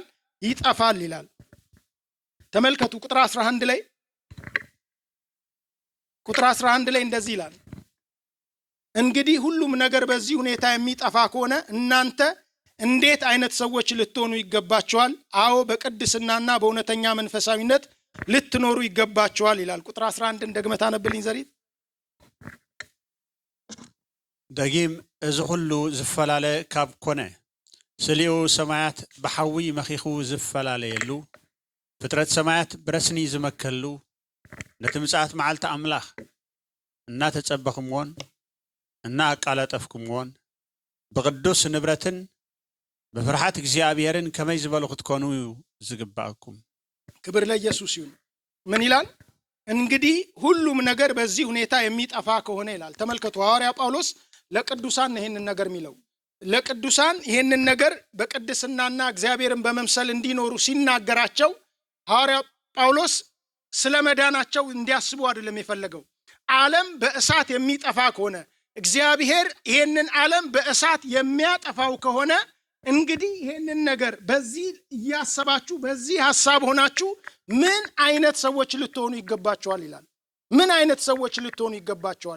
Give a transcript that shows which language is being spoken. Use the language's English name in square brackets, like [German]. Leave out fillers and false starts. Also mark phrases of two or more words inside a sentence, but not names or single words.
[Amharic] ይጠፋል ይላል። ተመልከቱ ቁጥር 11 ላይ እንደዚህ ይላል፣ እንግዲህ ሁሉም ነገር በዚህ ሁኔታ የሚጠፋ ከሆነ እናንተ እንዴት አይነት ሰዎች ልትሆኑ ይገባቸዋል? አዎ በቅድስናና በእውነተኛ መንፈሳዊነት ልትኖሩ ይገባቸዋል ይላል። ቁጥር 11 ደግመህ ታነብልኝ ዘሪት። [Tigrinya] ደጊም እዚ ሁሉ ዝፈላለ ካብ ኮነ ስሊኡ ሰማያት ብሓዊ መኺኹ ዝፈላለየሉ ፍጥረት ሰማያት ብረስኒ ዝመከሉ ነቲ ምጽአት መዓልቲ ኣምላኽ እናተጸበኽምዎን እናኣቃለጠፍኩምዎን ብቅዱስ ንብረትን በፍርሃት እግዚአብሔርን ከመይ ዝበሉ ክትኮኑ ዝግባአኩም። [Amharic] ክብር ለኢየሱስ ይሁን። ምን ይላል? እንግዲህ ሁሉም ነገር በዚህ ሁኔታ የሚጠፋ ከሆነ ይላል። ተመልከቱ ሐዋርያ ጳውሎስ ለቅዱሳን ይሄንን ነገር የሚለው ለቅዱሳን ይሄንን ነገር በቅድስናና እግዚአብሔርን በመምሰል እንዲኖሩ ሲናገራቸው ሐዋርያ ጳውሎስ ስለ መዳናቸው እንዲያስቡ አይደለም የፈለገው። ዓለም በእሳት የሚጠፋ ከሆነ እግዚአብሔር ይሄንን ዓለም በእሳት የሚያጠፋው ከሆነ እንግዲህ ይሄንን ነገር በዚህ እያሰባችሁ በዚህ ሐሳብ ሆናችሁ ምን አይነት ሰዎች ልትሆኑ ይገባቸዋል ይላል። ምን አይነት ሰዎች ልትሆኑ ይገባቸዋል?